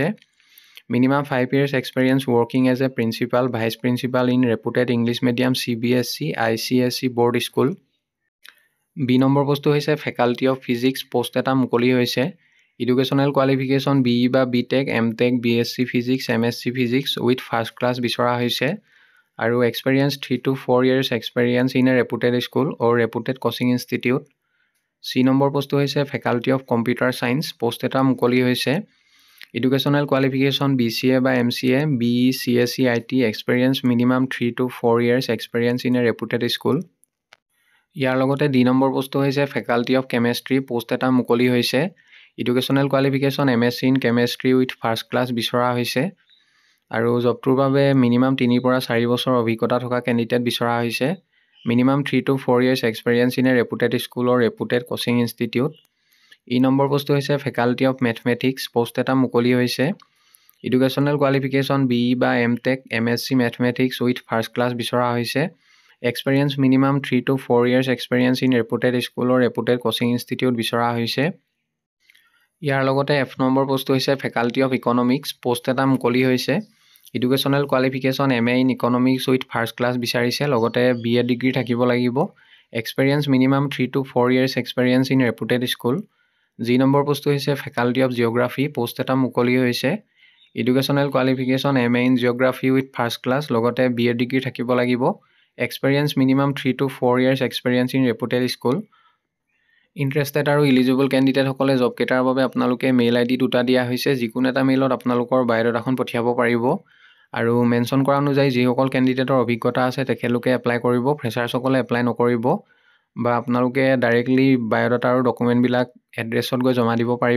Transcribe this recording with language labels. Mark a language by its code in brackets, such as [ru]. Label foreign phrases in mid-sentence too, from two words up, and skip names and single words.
[en] minimum 5 years experience working as a principal vice principal in reputed English medium CBSE ICSE board school. [as] B নম্বৰ পোষ্টটো হৈছে [en] faculty of physics post [as] এটা মুকলি হৈছে। [en] educational qualification BE বা BTech MTech BSc physics MSc physics with first class [as] বিচৰা হৈছে আৰু [en] experience 3 to 4 years experience in a reputed school or reputed coaching institute. [as] C নম্বৰ পোষ্টটো হৈছে [en] faculty of computer science post [as] এটা মুকলি হৈছে। [en] educational qualification BCA বা MCA BE CSE IT experience minimum 3 to 4 years experience in a reputed school. [as] ইয়াৰ লগতে D নম্বৰ পোষ্টটো হৈছে [en] faculty of chemistry post [as] এটা মুকলি হৈছে। [en] educational qualification MSc in chemistry with first class [as] বিচৰা হৈছে আৰু জবটোৰ বাবে মিনিমাম 3 পৰা 4 বছৰ অভিজ্ঞতা থকা কেণ্ডিডেট বিচৰা হৈছে। [en] minimum 3 to 4 years experience in a reputed school or reputed coaching institute. [as] E নম্বৰ পোষ্টটো হৈছে [en] faculty of mathematics post [as] এটা মুকলি হৈছে। [en] educational qualification BE বা MTech MSc mathematics with first class [as] বিচৰা হৈছে। [en] experience minimum 3 to 4 years experience in reputed school or reputed coaching institute [as] বিচৰা হৈছে। ইয়াৰ লগতে F নম্বৰ পোষ্টটো হৈছে [en] faculty of economics post [as] এটা মুকলি হৈছে। [en] educational qualification MA in economics with first class [as] বিচাৰিছে লগতে [en] B.Ed degree [as] থাকিব লাগিব। [en] experience minimum 3 to 4 years experience in reputed school. [as] যি নম্বৰ পোষ্টটো হৈছে [en] faculty of geography. [as] পোষ্ট এটা মুকলি হৈছে। [en] educational qualification MA in geography with first class, লগতে BA degree [as] থাকিব লাগিব। [en] experience minimum 3 to 4 years experience in reputed school. [as] ইণ্টাৰেষ্টেড আৰু [en] eligible candidatesকলে [as] জবকেইটাৰ বাবে আপোনালোকে [en] mail ID [as] দুটা দিয়া হৈছে। যিকোনো এটা মেইলত আপোনালোকৰ বায়'ডাটাখন পঠিয়াব পাৰিব। আৰু মেনশ্যন কৰা অনুযায়ী যিসকল কেণ্ডিডেটৰ অভিজ্ঞতা আছে তেখেতলোকে এপ্লাই কৰিব। ফ্ৰেচাৰ্ছসকলে এপ্লাই নকৰিব, বা আপোনালোকে [en] directly biodata [as] আৰু ডকুমেণ্টবিলাক এড্ৰেছত গৈ জমা দিব পাৰিব।